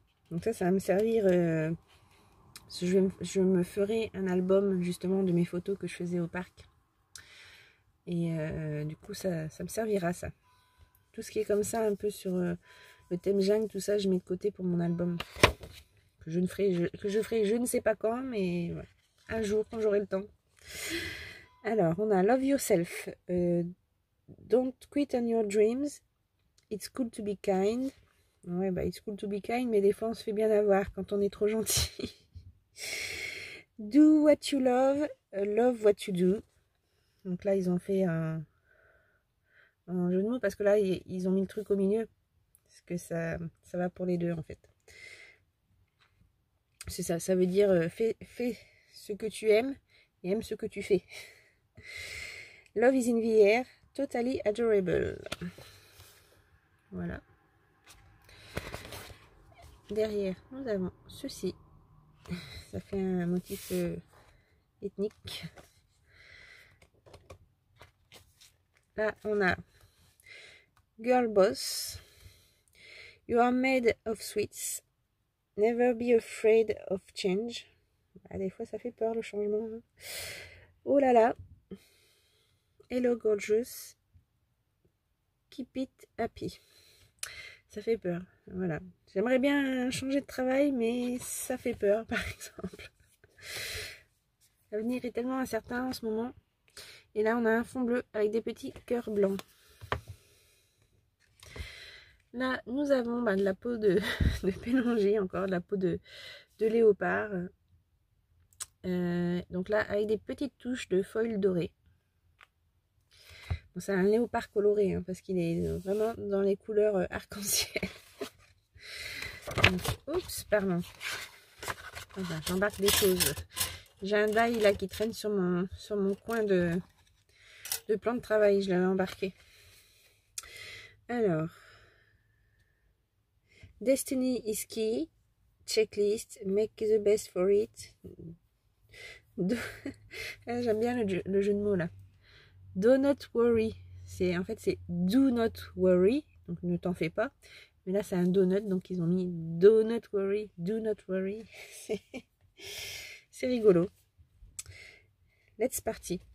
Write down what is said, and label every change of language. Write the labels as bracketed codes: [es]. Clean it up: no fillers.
[fr] Donc ça va me servir. Je me ferai un album justement de mes photos que je faisais au parc. Et du coup, ça me servira, ça. Tout ce qui est comme ça, un peu sur le thème jungle, tout ça, je mets de côté pour mon album. Que je ferai je ne sais pas quand, mais voilà, un jour, quand j'aurai le temps. Alors, on a [en] Love Yourself. Don't quit on your dreams. It's cool to be kind. [fr] Ouais, bah, [en] it's cool to be kind, [fr] mais des fois, on se fait bien avoir quand on est trop gentil. [en] Do what you love. Love what you do. [fr] Donc là, ils ont fait un jeu de mots parce que là, ils ont mis le truc au milieu. Parce que ça va pour les deux, en fait. C'est ça, ça veut dire fais ce que tu aimes et aime ce que tu fais. [en] Love is in the air, totally adorable. [fr] Voilà. Derrière, nous avons ceci. Ça fait un motif ethnique. Là, on a [en] Girl Boss. You are made of sweets. Never be afraid of change. [fr] Ah, des fois, ça fait peur le changement. Hein. Oh là là. [en] Hello gorgeous. Keep it happy. [fr] Ça fait peur. Voilà. J'aimerais bien changer de travail, mais ça fait peur, par exemple. L'avenir est tellement incertain en ce moment. Et là, on a un fond bleu avec des petits cœurs blancs. Là, nous avons de la peau de pélanger, encore de la peau de léopard. Donc là, avec des petites touches de foil doré. Bon, c'est un léopard coloré, hein, parce qu'il est vraiment dans les couleurs arc-en-ciel. Oups, pardon. Enfin, j'embarque des choses. J'ai un die là qui traîne sur mon coin de plan de travail. Je l'avais embarqué. Alors, [en] Destiny is key. Checklist. Make the best for it. [fr] J'aime bien le jeu de mots là. [en] Do not worry. [fr] En fait, c'est [en] do not worry. [fr] Donc, ne t'en fais pas. Mais là, c'est un donut. Donc, ils ont mis [en] do not worry. Do not worry. [fr] C'est rigolo. [en] Let's party.